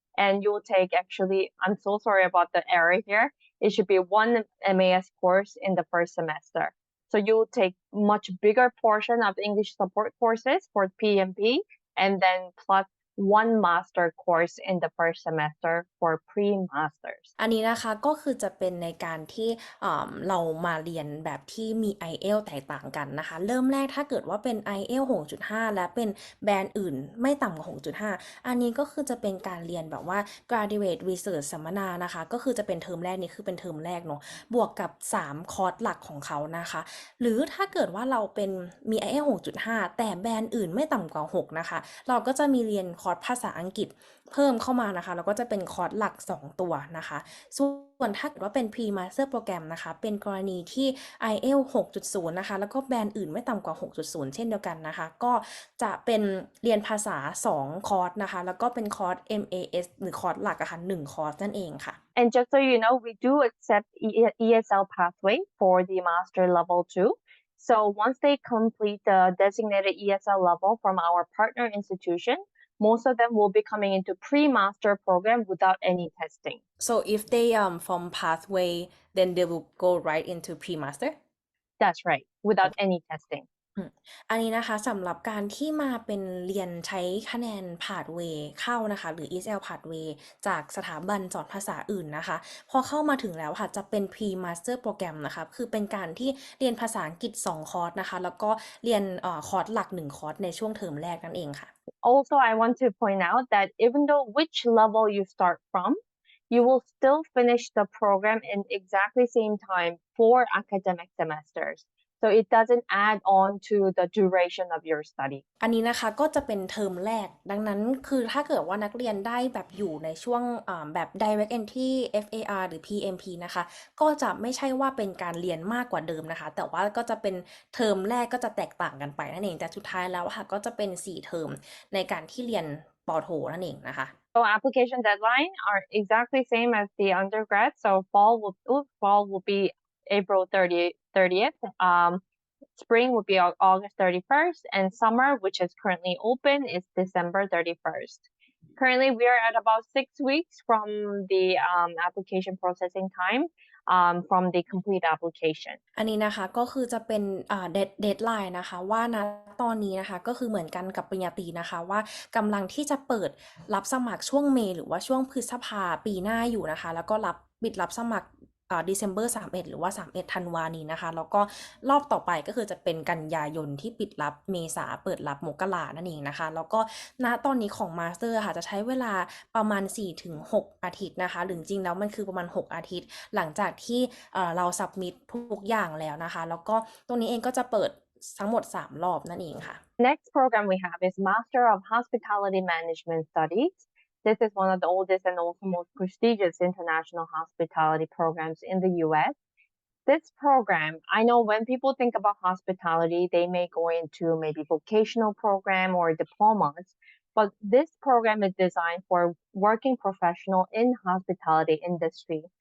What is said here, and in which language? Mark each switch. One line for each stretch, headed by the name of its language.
English: And you will take I'm so sorry about the error here. It should be 1 MAS course in the first semester. So you will take much bigger portion of English support courses for PMP and then plus 1 master course in the first semester for pre-masters
Thai: อันนี้นะคะก็คือจะเป็นในการที่เรามาเรียนแบบที่มี IELTS แตกต่างกันนะคะเริ่มแรกถ้าเกิดว่าเป็น IELTS 6.5 และเป็นแบรนด์อื่นไม่ต่ำกว่า 6.5 อันนี้ก็คือจะเป็นการเรียนแบบว่า graduate research สัมมนานะคะก็คือจะเป็นเทอมแรกนี่คือเป็นเทอมแรกเนาะบวกกับ3คอร์สหลักของเขานะคะหรือถ้าเกิดว่าเราเป็นมี IELTS 6.5 แต่แบรนด์อื่นไม่ต่ำกว่า6นะคะเราก็จะมีเรียน คอร์สภาษาอังกฤษเพิ่มเข้ามานะคะแล้วก็จะเป็นคอร์สหลัก2ตัวนะคะส่วนถ้าเกิดว่าเป็น Pre-Master โปรแกรมนะคะเป็นกรณีที่ IELTS 6.0 นะคะแล้วก็แบนด์อื่นไม่ต่ำกว่า 6.0 เช่นเดียวกันนะคะก็จะเป็นเรียนภาษา2คอร์สนะคะแล้วก็เป็นคอร์ส MAS หรือคอร์สหลักอะค่ะ1คอร์สนั่นเองค่ะ
English: And just so you know, we do accept ESL pathway for the master level too. So once they complete the designated ESL level from our partner institution, most of them will be coming into pre-master program without any testing. So if they from pathway then they will go right into pre-master That's right, without any testing.
Thai: อันนี้นะคะสำหรับการที่มาเป็นเรียนใช้คะแนน Pathway เข้านะคะหรือ ESL Pathway จากสถาบันสอนภาษาอื่นนะคะพอเข้ามาถึงแล้วค่ะจะเป็น Pre-Master โปรแกรมนะคะคือเป็นการที่เรียนภาษาอังกฤษ2คอร์สนะคะแล้วก็เรียนคอร์สหลัก1คอร์สในช่วงเทอมแรกนั่นเองค่ะ
English: Also, I want to point out that even though which level you start from, you will still finish the program in exactly same time for academic semesters. So it doesn't add on to the duration of your study.
Thai: อันนี้นะคะก็จะเป็นเทอมแรกดังนั้นคือถ้าเกิดว่านักเรียนได้แบบอยู่ในช่วงแบบ direct entry FAR หรือ PMP นะคะก็จะไม่ใช่ว่าเป็นการเรียนมากกว่าเดิมนะคะแต่ว่าก็จะเป็นเทอมแรกก็จะแตกต่างกันไปนั่นเองแต่สุดท้ายแล้วค่ะก็จะเป็น4เทอมในการที่เรียนปโทนั่นเองนะคะ
English: So application deadline are exactly same as the undergrad. So fall will be April 30th. Spring would be August 31st, and summer, which is currently open, is December 31st. Currently, we are at about 6 weeks from the application processing time from the complete application.
Thai: อันนี้นะคะก็คือจะเป็นเดดไลน์นะคะว่านะตอนนี้นะคะก็คือเหมือนกันกับปริญญาตรีนะคะว่ากำลังที่จะเปิดรับสมัครช่วงเมษหรือว่าช่วงพฤษภาปีหน้าอยู่นะคะแล้วก็ปิดรับสมัคร December 31 หรือว่า31ธันวานี้นะคะแล้วก็รอบต่อไปก็คือจะเป็นกันยายนที่ปิดรับเมษาเปิดรับมกรานั่นเองนะคะแล้วก็ณตอนนี้ของมาสเตอร์ค่ะจะใช้เวลาประมาณ 4-6 อาทิตย์นะคะหรือจริงแล้วมันคือประมาณ6 อาทิตย์หลังจากที่เราสับมิดทุกอย่างแล้วนะคะแล้วก็ตรงนี้เองก็จะเปิดทั้งหมด3รอบนั่นเองค่ะ
English: Next program we have is Master of Hospitality Management Studies. This is one of the oldest and also most prestigious international hospitality programs in the US. This program, I know when people think about hospitality, they may go into maybe vocational program or diplomas, but this program is designed for working professional in hospitality industry.